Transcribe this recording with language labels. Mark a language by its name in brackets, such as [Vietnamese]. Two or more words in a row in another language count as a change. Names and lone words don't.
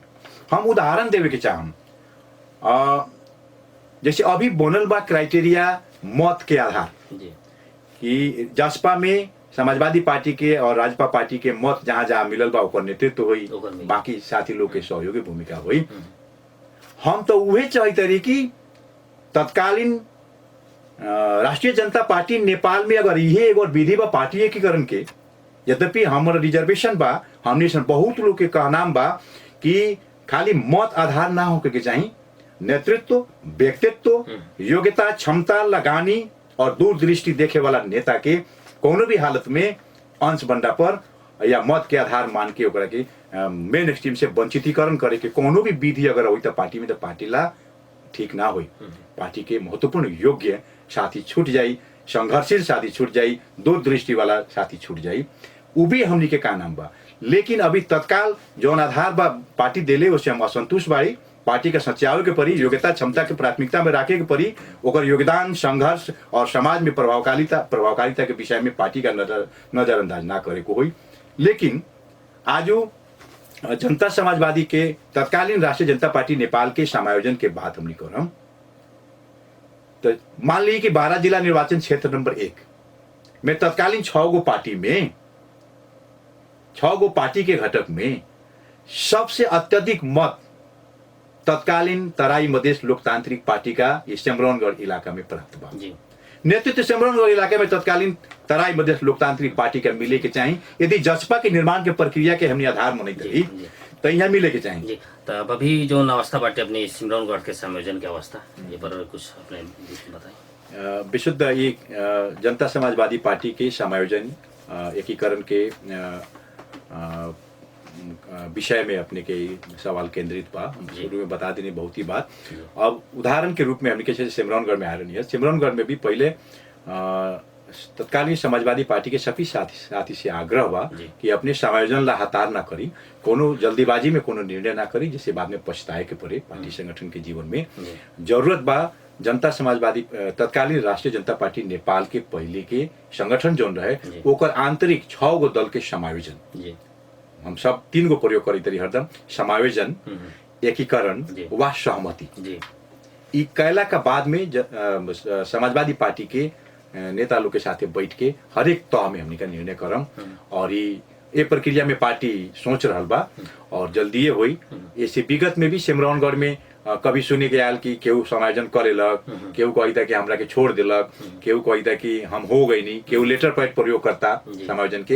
[Bhojpuri] हम उदाहरण देवे के चाहम, जैसे अभी बनल बा क्राइटेरिया मत के आधार जी कि जसपा में समाजवादी पार्टी के और राजपा पार्टी के मत जहाँ जहाँ मिलल बा ओकर नेतृत्व होई, ओकर में। बाकी साथी लोग के सहयोगी भूमिका होई। हम तो उहे चाहते रही कि तत्कालीन राष्ट्रीय जनता पार्टी नेपाल में अगर ये एगो विधि बा पार्टी एकीकरण के, यद्यपि हमारा रिजर्वेशन बा, हमने सन बहुत लोग के कहनाम बा कि खाली मत आधार ना होके के चाहिए, नेतृत्व, व्यक्तित्व, योग्यता, क्षमता, लगानी और दूरदृष्टि देखे वाला नेता के कोनो भी हालत में अंश बंडा पर या मत के आधार मान के ओकरा के मेन स्ट्रीम से वंचितीकरण करे के कोनो भी विधि अगर होई तो पार्टी में, तो पार्टी ला ठीक ना होई। पार्टी के महत्वपूर्ण योग्य साथी छूट जाई, संघर्षशील साथी छूट जाई, दूरदृष्टि वाला साथी छूट जाई, उ भी हमनी के का नाम बा। लेकिन अभी तत्काल जौन आधार बा पार्टी देले उससे हम असंतुष्ट बाड़ी। पार्टी के सच्यावे के परी, योग्यता क्षमता के प्राथमिकता में रखे के परी, ओकर योगदान, संघर्ष और समाज में प्रभावकारिता के विषय में पार्टी का नजरअंदाज ना करे को होई। लेकिन आज जनता समाजवादी के तत्कालीन राष्ट्रीय जनता पार्टी नेपाल के समायोजन के बात हमनी करम, तो मान ली कि 12 जिला निर्वाचन क्षेत्र नंबर 1 में तत्कालीन 6 गो पार्टी में, 6 गो पार्टी के घटक में सबसे अत्यधिक मत तत्कालीन तराई मधेश लोकतांत्रिक पार्टी का ये सिमरौनगढ़ इलाका में प्राप्त बा। नेतृत्व सिमरौनगढ़ इलाके में तत्कालीन तराई मधेश लोकतांत्रिक पार्टी का मिले के चाहिए। यदि जसपा के निर्माण के प्रक्रिया के हमने आधार मनैत रही तो यहाँ मिले के चाहिए। जी, तो अब अभी जो अवस्था बाटे अपनी सिमरौनगढ़ के संयोजन की अवस्था, ये पर कुछ अपने बताएं। विशुद्ध ये जनता समाजवादी पार्टी के समायोजन एकीकरण के विषय में अपने के सवाल केंद्रित बा। हम शुरू में बता देने बहुत ही बात। अब उदाहरण के रूप में हमने कैसे सिमरौनगढ़ में आ रही है, सिमरौनगढ़ में भी पहले तत्कालीन समाजवादी पार्टी के सभी साथी से आग्रह बा कि अपने समायोजन ला हतार ना करी, कोनो जल्दीबाजी में कोनो निर्णय ना करी जिससे बाद में पछताए के पड़े। पार्टी संगठन के जीवन में जरूरत बा जनता समाजवादी तत्कालीन राष्ट्रीय जनता पार्टी नेपाल के पहले के संगठन जोन रहे ओकर आंतरिक 6 गो दल के समायोजन। हम सब 3 गो प्रयोग करी तरी हरदम, समायोजन, एकीकरण व सहमति। ई कैला का बाद में समाजवादी पार्टी के नेता लोग के साथ बैठ के हर एक तह में हमने का निर्णय करम और ये प्रक्रिया में पार्टी सोच रहा बा और जल्दी हुई। ऐसे विगत में भी सिमरौनगढ़ में कभी सुने के आयल कि केहू समायोजन करेलक, केहू कहता कि हमरा के छोड़ दिलक, केहू कहता कि हम हो गई नहीं, केहू [English] letter pad [Bhojpuri] प्रयोग करता समायोजन के।